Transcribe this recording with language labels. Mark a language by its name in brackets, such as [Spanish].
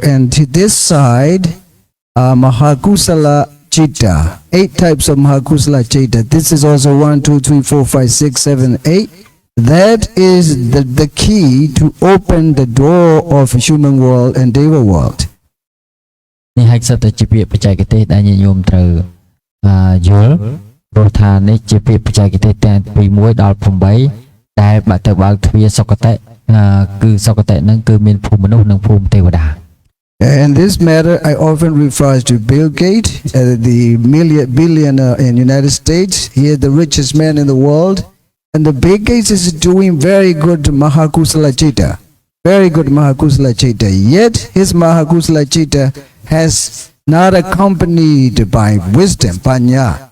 [English] And to this side, Mahakusala Chitta, 8 types of Mahakusala Chitta. This is also 1, 2, 3, 4, 5, 6, 7, 8. That is the key to open the door of human world and Deva world. [Khmer] នេះហើយសិតតែជាពាក្យបច្ចេកទេសដែលញាតិញោមត្រូវយល់ព្រោះថានេះជាពាក្យបច្ចេកទេសទាំងពី1ដល់8ដែលបើទៅបើកទ្វារសុគតិគឺសុគតិហ្នឹងគឺមានភូមិមនុស្សនិងភូមិទេវតា [English] And this matter I often refer to Bill Gates, the billionaire in United States. He is the richest man in the world. And the Bill Gates is doing very good Mahakusala Chitta. Very good Mahakusala Chitta. Yet his Mahakusala Chitta has not accompanied by wisdom, panya.